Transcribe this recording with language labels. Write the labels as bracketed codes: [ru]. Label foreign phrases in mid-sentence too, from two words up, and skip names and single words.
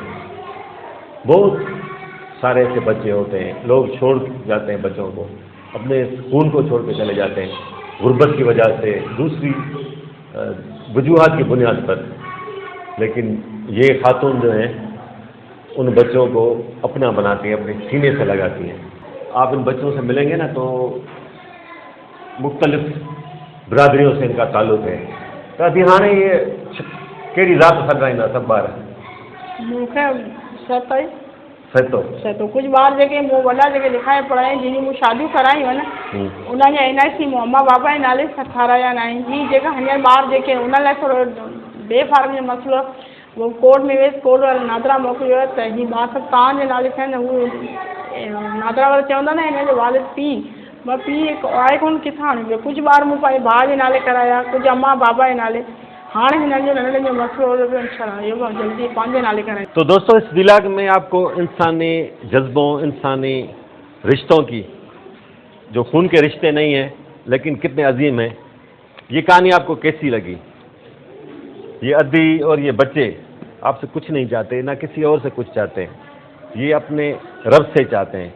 [ur] بہت سارے ایسے بچے ہوتے ہیں، لوگ چھوڑ جاتے ہیں بچوں کو، اپنے اسکول کو چھوڑ کے چلے جاتے ہیں غربت کی وجہ سے، دوسری وجوہات کی بنیاد پر. لیکن یہ خاتون جو ہیں ان بچوں کو اپنا بناتی ہیں، اپنے سینے سے لگاتی ہیں. آپ ان بچوں سے ملیں گے نا تو مختلف برادریوں سے ان کا تعلق ہے. تو ابھی ہاں یہ [sd] कहिड़ी ज़ात सॾाईंदा सभु ॿार? मूंखे 27 तो कुछ बार जेके मूं वॾा जेके लिखाए पढ़ाई जिन मूं शादियूं करायूं आहिनि उन्हनि जा NIC मूं अम्मा बाबा जे नाले सां ठाराया आहिनि। ही जेका हींअर ॿार जेके उन लाइ थोरो बेफ़ार्म जो मसइलो वो कोर्ट में वियसि, कोर्ट वारे नादरा मोकिलियो त ही ॿार सभु तव्हांजे नाले थियनि। हू नादरा वारा चवंदा न हिन जो वालिद पीउ, मां पीउ आहे कोन किथां आणियो। कुझु ॿार मूं पंहिंजे भाउ जे नाले कराया, कुझु अम्मा बाबा जे नाले। हाँ हिननि जो नंढड़े जो मसइलो हो तो इंशाअल्लाह जल्दी पंहिंजे नाले कराए। [ur] تو دوستو اس ولاگ میں آپ کو انسانی جذبوں، انسانی رشتوں کی، جو خون کے رشتے نہیں ہیں لیکن کتنے عظیم ہیں، یہ کہانی آپ کو کیسی لگی? یہ ادی اور یہ بچے آپ سے کچھ نہیں چاہتے، نہ کسی اور سے کچھ چاہتے ہیں، یہ اپنے رب سے چاہتے ہیں.